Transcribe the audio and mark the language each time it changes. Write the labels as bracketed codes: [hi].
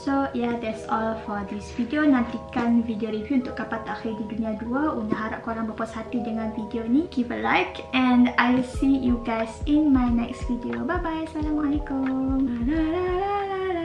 [en] So yeah, that's all for this video. [ms] Nantikan video review untuk Kapal Terakhir di Dunia 2. Una harap korang berpuas hati dengan video ni. [en] Give a like and I'll see you guys in my next video. Bye bye. Assalamualaikum.